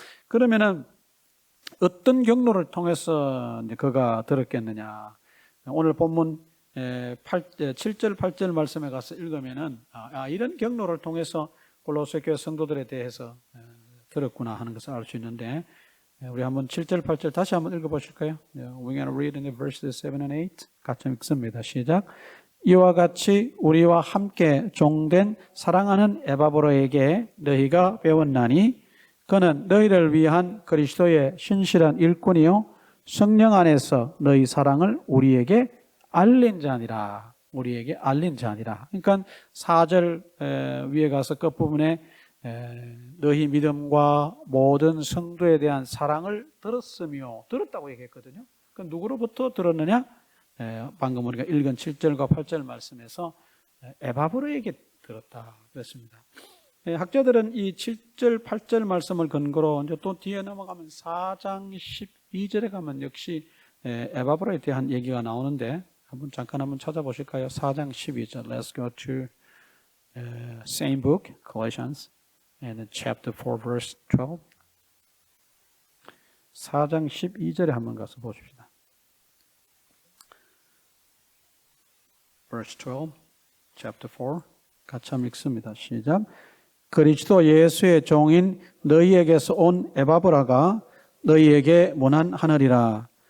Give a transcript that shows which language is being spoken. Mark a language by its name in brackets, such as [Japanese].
[Korean] 그러면은 어떤 경로를 통해서 그가 들었겠느냐? 오늘 본문 7절, 8절 말씀에 가서 읽으면은 이런 경로를 통해서 골로새 교회 성도들에 대해서 들었구나 하는 것을 알 수 있는데 우리 한번 7절, 8절 다시 한번 읽어보실까요? [English] We're going to read in the verses 7 and 8. [Korean] 같이 읽습니다. 시작. 이와 같이 우리와 함께 종된 사랑하는 에바브로에게 너희가 배웠나니 그는 너희를 위한 그리스도의 신실한 일꾼이요 성령 안에서 너희 사랑을 우리에게 알린 자니라. 우리에게 알린 자니라. 그러니까 4절 위에 가서 끝부분에 너희 믿음과 모든 성도에 대한 사랑을 들었으며 들었다고 얘기했거든요. 그 누구로부터 들었느냐? 방금 우리가 읽은 7절과 8절 말씀에서 에바브로에게 들었다 그랬습니다. 학자들은 이 7절, 8절 말씀을 근거로 이제 또 뒤에 넘어가면 4장 12절에 가면 역시 에바브로에 대한 얘기가 나오는데 잠깐 한번 찾아보실까요? 4장 12절. [English] Let's go to same book, Colossians, and chapter 4, verse 12. [Korean] 4장 12절에 한번 가서 보십시다. [English] Verse 12, chapter 4. [Korean] 같이 한번 읽습니다. 시작. 그리스도 예수의 종인 너희에게서 온 에바브라가 너희에게 문안하느니라.